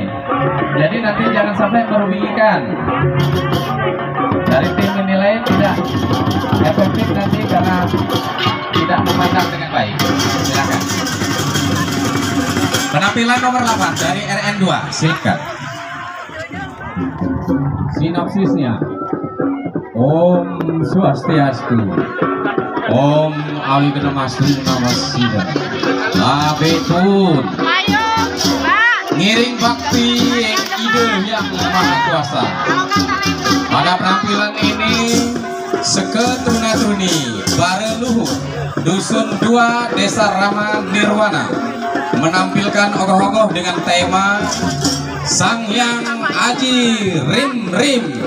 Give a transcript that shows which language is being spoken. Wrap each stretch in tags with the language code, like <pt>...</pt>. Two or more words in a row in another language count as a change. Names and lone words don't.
<id>Jadi nanti jangan sampai merugikan. Dari tim menilai tidak efektif nanti karena tidak memandang dengan baik. Silakan. Penampilan nomor 8 dari RN2, silakan. Sinopsisnya.</id> <sa>Om Swastiastu. Om Awigedamastu Namasida.</sa> <ban>Labetun. Ngiring bakti ide</ban> <id>yang maha kuasa. Pada penampilan ini Seketruna-truni Bareluhur Dusun 2 Desa Rama Nirwana menampilkan ogoh-ogoh dengan tema Sangyang Aji Rim Rim.</id>